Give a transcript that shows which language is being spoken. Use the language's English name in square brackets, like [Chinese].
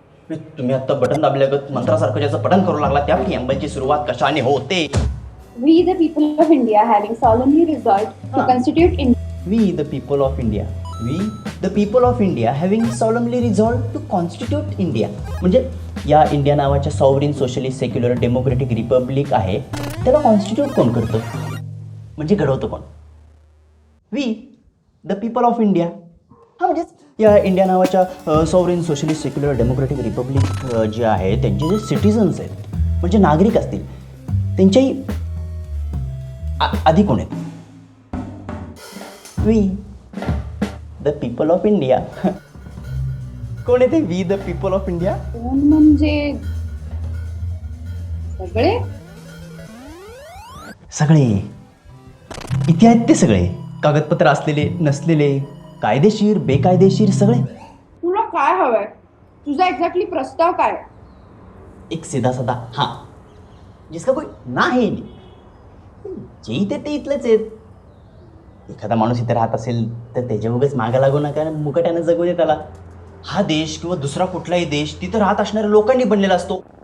[Marathi] तुम्ही आता बटन दाबल्यागत मंत्रासारखं ज्याचं पठण करू लागला, त्या प्रिॲम्बलची सुरुवात कशाने होते? [English] We, the people of India, having solemnly resolved to constitute India. We, the people of India. We, the people of India, having solemnly resolved to constitute India. [Marathi] म्हणजे या इंडिया नावाच्या sovereign, socialist, secular, democratic Republic आहे, त्याला constitute कोण करतं? म्हणजे घडवतं कोण? [English] We, the people of India. [Marathi] हा, म्हणजेच या इंडिया नावाच्या sovereign, socialist, secular, democratic Republic जे आहे त्यांचे जे सिटिझन्स आहेत, म्हणजे नागरिक असतील, त्यांच्याही आधी कोण आहेत? We, the people of India. कोण येते [English] We the people of India? [Marathi] कोण म्हणजे सगळे. सगळे इथे आहेत, ते सगळे कागदपत्र असलेले, नसलेले, कायदेशीर, बेकायदेशीर, सगळे. तुला काय हवंय? तुझा एक्झॅक्टली प्रस्ताव काय? [Hindi] एक सीधा साधा हां, जिसका कोई ना है नहीं. [Marathi] जे इथे ते इथलेच आहेत. एखादा माणूस इथे राहत असेल तर त्याच्या उगाच मागं लागू नका, मुकाट्यानं जगू दे त्याला. हा देश किंवा दुसरा कुठलाही देश तिथं राहत असणाऱ्या लोकांनी बनलेला असतो.